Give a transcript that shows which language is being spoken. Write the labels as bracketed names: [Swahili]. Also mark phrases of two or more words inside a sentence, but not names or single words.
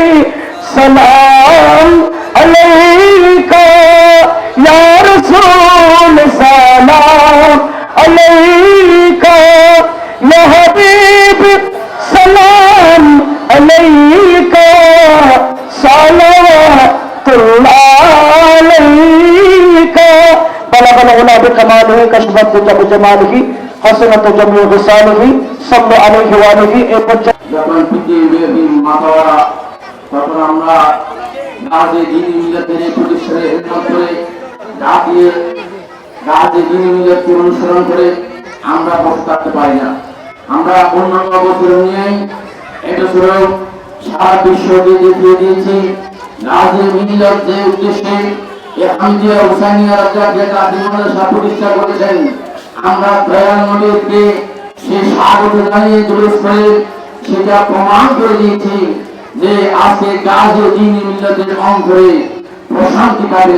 [Arabic] سلام علیکہ یا رسول سلام علیکہ یا حبیب سلام علیکہ صلوات اللہ علیکہ بلغ العلا بکمالہ کشفت جب جمالہ حسنت جمیع خصالہ صلی علیہ وآلہ [Bangla] যখন পৃথিবীব্যাপী মাথাওয়ারা তখন আমরা গাজী দ্বীনি মিল্লাতের এই প্রতিষ্ঠানে হিদমত করে গাজী দ্বীনি মিল্লাতকে অনুসরণ করে আমরা বসে থাকতে পারি না। আমরা অন্যান্য বছর নিয়েই এবছরও সারা বিশ্বকে দেখিয়ে দিয়েছি গাজী মিল্লাত যে উদ্দেশ্যে হামিদিয়া হুসাইনিয়া রাজ্জাকিয়া দাখিল মাদ্রাসা প্রতিষ্ঠা করেছেন আমরা দয়াল নবীকে সে স্বাগত জানিয়ে জুলুস করে সেটা প্রমাণ করে দিয়েছি যে আজকে গাজী দ্বীনি মিল্লাতের অন্তরে প্রশান্তি পাবে।